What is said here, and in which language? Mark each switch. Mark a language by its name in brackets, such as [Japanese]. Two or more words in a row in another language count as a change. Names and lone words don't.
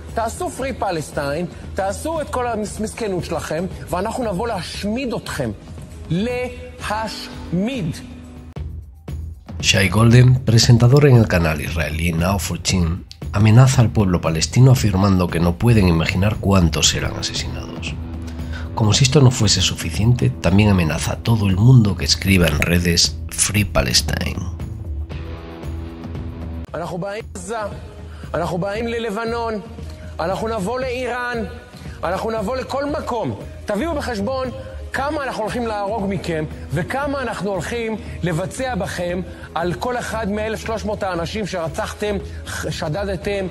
[Hebrew] תעשו [English] Free Palestine, [Hebrew] תעשו את כל המסכנות שלכם, ואנחנו נבוא להשמיד אתכם. להשמיד. [Spanish] Shai Golden, presentador en el canal israelí Now 14, amenaza al pueblo palestino afirmando que no pueden imaginar cuántos serán asesinados. Como si esto no fuese suficiente, también amenaza a todo el mundo que escriba en redes [English] Free Palestine. [Hebrew] אנחנו באים לעזה, אנחנו באים ללבנון, אנחנו נבוא לאיראן, אנחנו נבוא לכל מקום. תביאו בחשבון כמה אנחנו הולכים להרוג מכם, וכמה אנחנו הולכים לבצע בכם על כל אחד מ-1,300 האנשים שרצחתם, שדדתם.